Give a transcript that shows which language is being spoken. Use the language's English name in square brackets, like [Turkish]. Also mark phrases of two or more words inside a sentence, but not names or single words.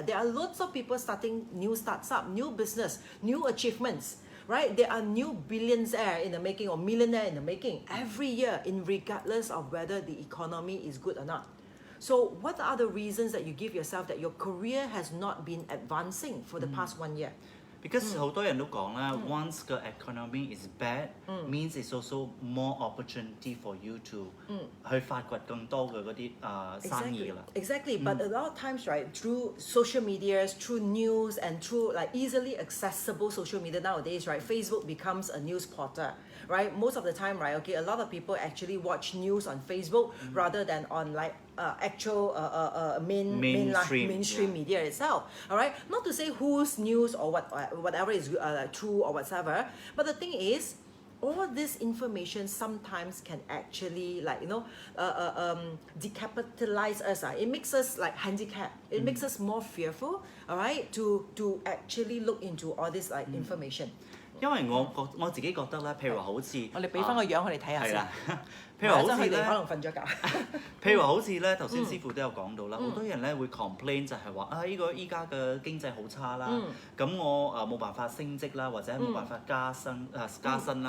[English] There are loads of people starting new startups, new business, new achievements. Right? There are new billionaires in the making or millionaire in the making every year, regardless of whether the economy is good or not. So what are the reasons that you give yourself that your career has not been advancing for the past 1 year? Because [Cantonese] 好多人都講啦 [English] ，once 個 economy is bad means it's also more opportunity for you to [Cantonese] 去發掘更多嘅嗰啲生意啦。 [English] Exactly, but a lot of times, right, through social media, through news, and through like easily accessible social media nowadays, right, Facebook becomes a news portal. Right, most of the time, right, okay, a lot of people actually watch news on Facebook rather than on like actual mainstream media itself. All right, not to say whose news or whatever is true or whatever, but the thing is, all this information sometimes can actually like decapitalize us. It makes us like handicapped. It makes us more fearful. All right, to actually look into all this like information. [Cantonese] 因為我自己覺得咧，譬如話好似我哋俾翻個樣佢哋睇下先。係啦，譬如話好似咧，可能瞓咗覺。譬如話好似咧，頭先師傅都有講到啦，好多人咧會 complain 就係話呢個依家嘅經濟好差啦，咁我冇辦法升職啦，或者冇辦法加薪啦。